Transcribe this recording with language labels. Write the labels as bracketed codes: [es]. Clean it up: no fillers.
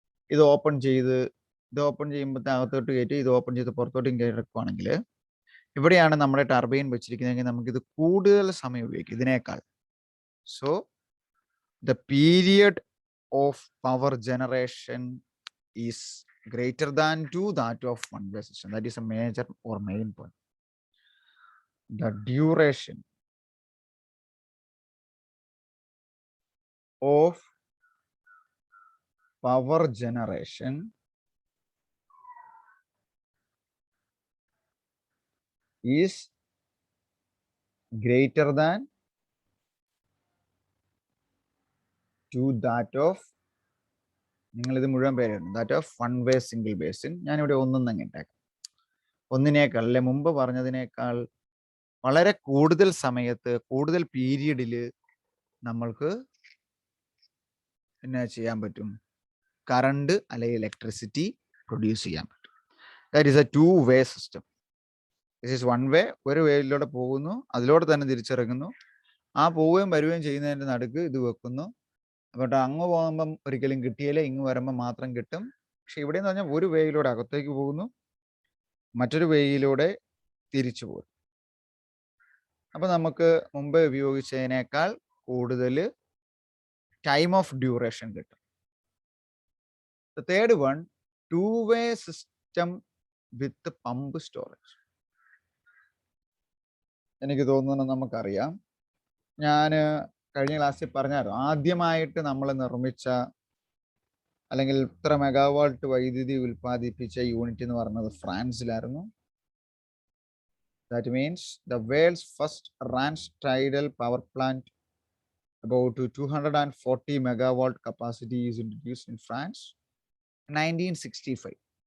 [ml] ഇത് ഓപ്പൺ ചെയ്യുമ്പോൾ അകത്തോട്ട് കയറ്റി ഇത് ഓപ്പൺ ചെയ്ത് പുറത്തോട്ടും കയറുവാണെങ്കിൽ ഇവിടെയാണ് നമ്മുടെ ടർബൈൻ വെച്ചിരിക്കുന്നതെങ്കിൽ നമുക്കിത് കൂടുതൽ സമയം ഉപയോഗിക്കും ഇതിനേക്കാൾ. [en] So the period of power generation is greater than to that of one-way system. That is a major or main point. The duration of power generation is greater than to that of, [ml] നിങ്ങളിത് മുഴുവൻ പേരായിരുന്നു, [en] That of one way single basin. [ml] ഞാനിവിടെ ഒന്നും ഇട്ടേക്കാം. ഒന്നിനേക്കാൾ അല്ലെ മുമ്പ് പറഞ്ഞതിനേക്കാൾ വളരെ കൂടുതൽ സമയത്ത് കൂടുതൽ പീരീഡിൽ നമ്മൾക്ക് എന്നാ ചെയ്യാൻ പറ്റും? കറണ്ട് അല്ലെങ്കിൽ ഇലക്ട്രിസിറ്റി പ്രൊഡ്യൂസ് ചെയ്യാൻ പറ്റും. [en] That is a two way system. This is one way, [ml] ഒരു വേയിലൂടെ പോകുന്നു, അതിലൂടെ തന്നെ തിരിച്ചിറങ്ങുന്നു. ആ പോവുകയും വരികയും ചെയ്യുന്നതിൻ്റെ നടുക്ക് ഇത് വെക്കുന്നു. അപ്പോൾ അങ്ങ് പോകുമ്പം ഒരിക്കലും കിട്ടിയില്ല, ഇങ്ങ് വരുമ്പോൾ മാത്രം കിട്ടും. പക്ഷെ ഇവിടെ എന്ന് പറഞ്ഞാൽ ഒരു വേയിലൂടെ അകത്തേക്ക് പോകുന്നു, മറ്റൊരു വേയിലൂടെ തിരിച്ചു പോകും. അപ്പോൾ നമുക്ക് മുമ്പ് ഉപയോഗിച്ചതിനേക്കാൾ കൂടുതൽ ടൈം ഓഫ് ഡ്യൂറേഷൻ കിട്ടും. [en] The third one, two-way system with pump storage. [ml] എനിക്ക് തോന്നുന്നു നമുക്കറിയാം. ഞാൻ കഴിഞ്ഞ ക്ലാസ്സിൽ പറഞ്ഞായിരുന്നു, ആദ്യമായിട്ട് നമ്മൾ നിർമ്മിച്ച അല്ലെങ്കിൽ ഇത്ര മെഗാവാട്ട് വൈദ്യുതി ഉൽപ്പാദിപ്പിച്ച യൂണിറ്റ് എന്ന് പറയുന്നത് ഫ്രാൻസിലായിരുന്നു. [en] That means the world's first Rance tidal power plant about 240 megawatt capacity is introduced in France 1965.